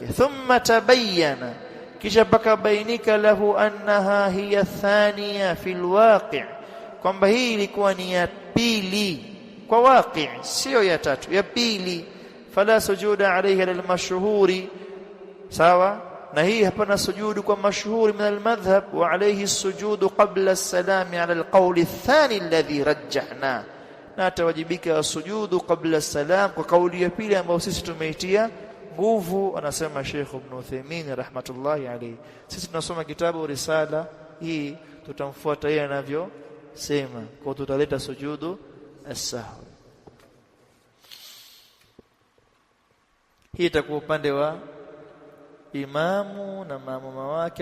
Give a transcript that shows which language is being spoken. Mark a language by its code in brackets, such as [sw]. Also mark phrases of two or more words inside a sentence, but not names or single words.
[ar] ثم تبين, [sw] kisha pakabainika [ar] له أنها هي ثانية في الواقع', [sw] kwamba hii ilikuwa ni ya pili kwa waqi', sio ya tatu, ya pili. [ar] فلا سجود عليه للمشهور, [sw] sawa, na hii hapana sujudu kwa mashhuri [ar] من المذهب. وعليه سجود قبل السلام على القول الثاني الذي رجحناه, [sw] na tawajibika sujudu qabla as-salam kwa kauli ya pili ambayo sisi tumeitia nguvu. Anasema Sheikh Ibn Uthaymeen [ar] رحمة الله عليه. [sw] Sisi tunasoma kitabu risala hii, tutamfuata yeye anavyosema, kwa tutaleta sujudu as-sahwi. Hii itakuwa upande wa imamu na maamuma wake.